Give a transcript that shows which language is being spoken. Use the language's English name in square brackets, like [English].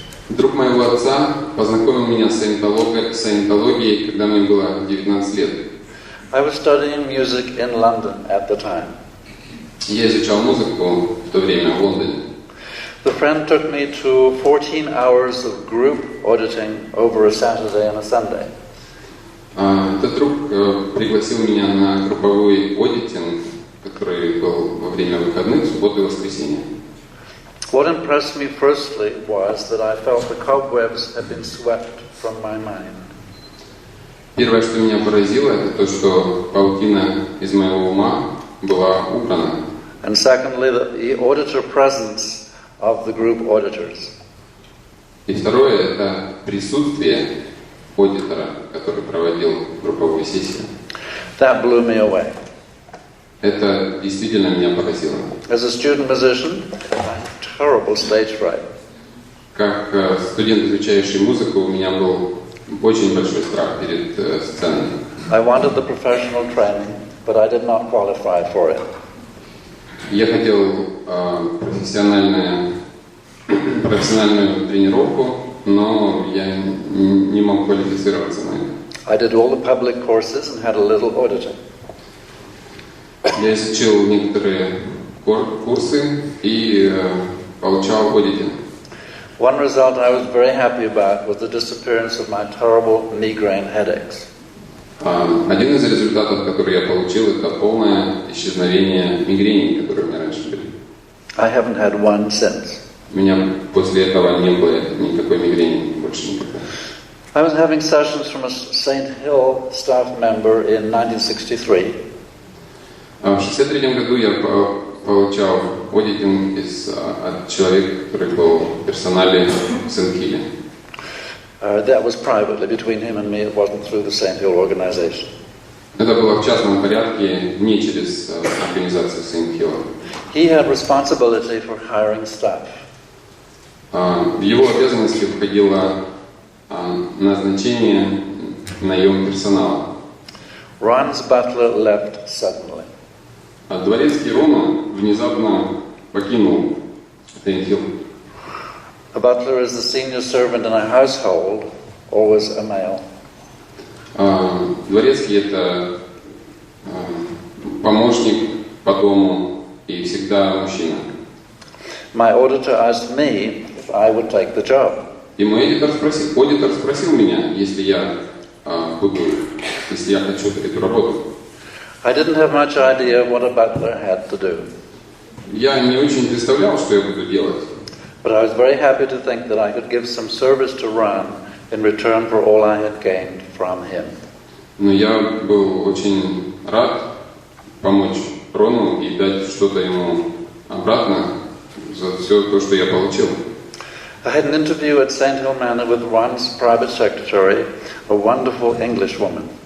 [Russian] Друг моего отца познакомил меня с Саентологией, когда мне было 19 лет. [English] I was studying music in London at the time. [Russian] Я изучал музыку в то время в Лондоне. [English] The friend took me to 14 hours of group auditing over a Saturday and a Sunday. [Russian] Этот друг пригласил меня на групповой аудитинг, который был во время выходных, субботы и воскресенья. [English] What impressed me firstly was that I felt the cobwebs had been swept from my mind. [Russian] Первое, что меня поразило, это то, что паутина из моего ума была убрана. [English] And secondly, the auditor presence of the group auditors. [Russian] И второе, это присутствие аудитора, который проводил групповую сессию. [English] That blew me away. [Russian] Это действительно меня поразило. [English] As a student musician, I had terrible stage fright. [Russian] Как студент, изучающий музыку, у меня был очень большой страх перед сценой. [English] I wanted the professional training, but I did not qualify for it. [Russian] Я хотел профессиональную тренировку, но я не мог квалифицироваться на это. [English] I did all the public courses and had a little auditing. [Russian] Я изучил некоторые курсы и получал аудитинг. [English] One result I was very happy about was the disappearance of my terrible migraine headaches. [Russian] Один из результатов, который я получил, это полное исчезновение мигрени, которые у меня раньше были. [English] I haven't had one since. [Russian] У меня после этого не было никакой мигрени больше никогда. [English] I was having sessions from a St. Hill staff member in 1963. [Russian] В 1963 году я получал аудитинг от человека, который был в персонале в Сент-Хилле. [English] That was privately between him and me. It wasn't through the St. Hill organization. [Russian] Это было в частном порядке, не через организацию Саентологии. [English] He had responsibility for hiring staff. [Russian] В его обязанности входило назначение, наем персонала. [English] Ron's butler left suddenly. [Russian] Дворецкий Рона внезапно покинул Саентхилл. [English] A butler is the senior servant in a household, always a male. [Russian] Дворецкий – это помощник по дому и всегда мужчина. [English] My auditor asked me if I would take the job. [Russian] И мой аудитор спросил меня, если я хочу эту работу. [English] I didn't have much idea what a butler had to do. [Russian] Я не очень представлял, что я буду делать. [English] But I was very happy to think that I could give some service to Ron in return for all I had gained from him. [Russian] Но я был очень рад помочь Рону и дать что-то ему обратно за все то, что я получил. [English] I had an interview at St. Hill Manor with Ron's private secretary, a wonderful English woman.